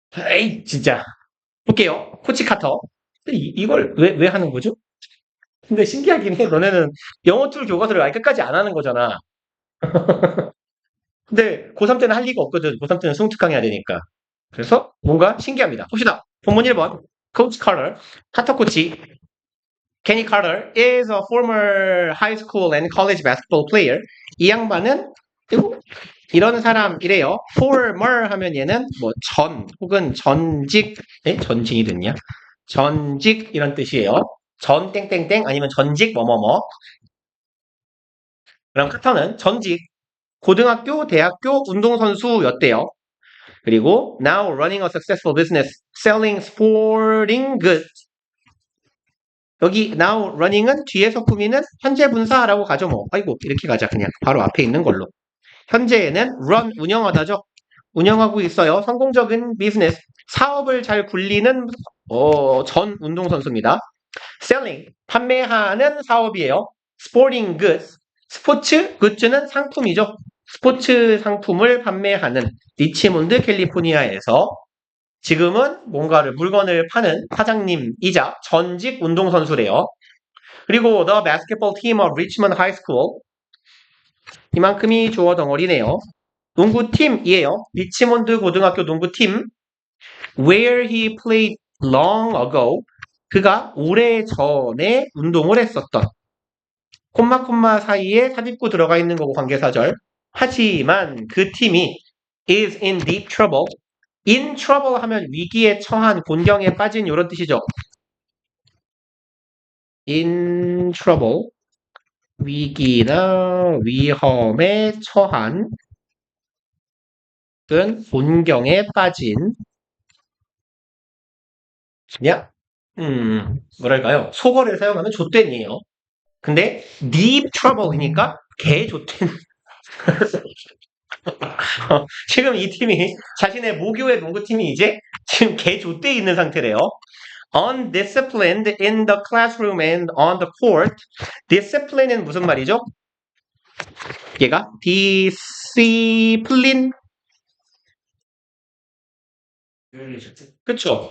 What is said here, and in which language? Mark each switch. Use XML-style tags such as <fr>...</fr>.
<ko>에이, 진짜. 볼게요. 코치 카터. 근데 이걸 왜 하는 거죠? 근데 신기하긴 해. 너네는 영어 툴 교과서를 아예 끝까지 안 하는 거잖아. 근데 고3 때는 할 리가 없거든. 고3 때는 승특강 해야 되니까. 그래서 뭔가 신기합니다. 봅시다. 본문 1번. 코치 카터. 카터 코치.</ko> <en>Kenny Carter is a former high school and college basketball player.</en> <ko>이 양반은 이런 사람이래요. former 하면 얘는 뭐 전 혹은 전직, 전직이 됐냐? 전직 이런 뜻이에요. 전 땡땡땡 아니면 전직 뭐뭐뭐. 그럼 카터는 전직 고등학교, 대학교 운동선수였대요. 그리고</ko> <en>now running a successful business selling sporting goods.</en> <ko>여기 now running은 뒤에서 꾸미는 현재 분사라고 가죠 뭐. 아이고 이렇게 가자 그냥 바로 앞에 있는 걸로. 현재에는 run 운영하다죠. 운영하고 있어요. 성공적인 비즈니스 사업을 잘 굴리는 전 운동선수입니다. selling 판매하는 사업이에요. sporting goods 스포츠 굿즈는 상품이죠. 스포츠 상품을 판매하는 리치몬드 캘리포니아에서 지금은 뭔가를 물건을 파는 사장님이자 전직 운동선수래요. 그리고</ko> <en>the basketball team of Richmond High School</en> <ko>이만큼이 주어 덩어리네요. 농구팀이에요. 리치몬드 고등학교 농구팀</ko> <en>where he played long ago</en> <ko>그가 오래전에 운동을 했었던 콤마 사이에 삽입구 들어가 있는 거고 관계사절 하지만 그 팀이</ko> <en>is in deep trouble in trouble</en> <ko>하면 위기에 처한 곤경에 빠진 이런 뜻이죠. in trouble 위기나 위험에 처한 혹은 곤경에 빠진 뭐랄까요? 속어를 사용하면 좆된이에요. 근데 deep trouble이니까 개 좆된 지금 이 팀이 자신의 모교의 농구팀이 이제 지금 개 좆돼 있는 상태래요.</ko> <en>Undisciplined in the classroom and on the court.</en> <ko>Discipline은 무슨 말이죠? 얘가 discipline 그쵸?</ko>